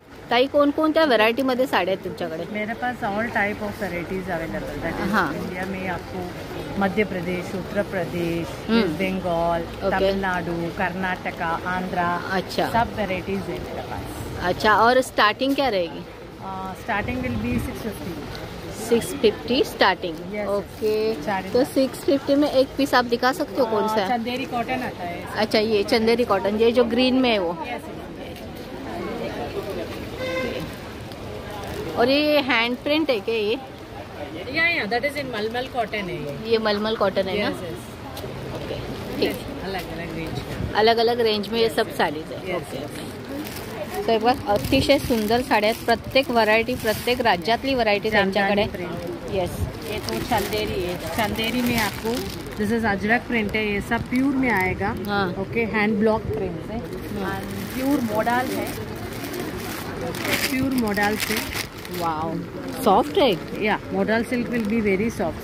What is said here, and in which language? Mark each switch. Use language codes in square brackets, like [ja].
[mr] ताई कोणकोणत्या व्हरायटी मध्ये साड्या आहेत तुमच्याकडे? [hi] मेरे पास [en] all type of varieties available that is [hi] हाँ. इंडिया में आपको मध्य प्रदेश, उत्तर प्रदेश, वेस्ट बंगाल, [en] Okay. [hi] तमिलनाडु, कर्नाटका, आंध्रा, अच्छा सब वेराइटीज है मेरे पास. अच्छा. और स्टार्टिंग क्या रहेगी? [en] Starting will be 650. [hi] 650 starting. [en] Yes. Okay. [hi] Sari तो 650 में एक पीस आप दिखा सकते हो कौन सा है? चंदेरी कॉटन आता है. अच्छा ये चंदेरी कॉटन, ये जो ग्रीन में है वो. [en] Yes. [hi] और ये हैंड प्रिंट है क्या ये? या [en] that is in मलमल cotton है [hi] ये मलमल कॉटन है ना? [en] yes. [hi] ओके ठीक. अलग अलग रेंज. अलग अलग रेंज में ये सब [mr] साडीज आहे. [en] Yes, okay. [mr] तर बघा अतिशय सुंदर साड्या आहेत. प्रत्येक व्हरायटी, प्रत्येक राज्यातली व्हरायटी त्यांच्याकडे. [en] Yes. [hi] ये तो चंदेरी है. चंदेरी में आपको [en] this is [hi] अजरक प्रिंट है. ये सब प्योर में आएगा. हाँ. ओके. हैंड ब्लॉक प्रिंट है. प्योर मॉडल है. Pure model silk. वाव सॉफ्ट है. [en] या model silk will be very soft.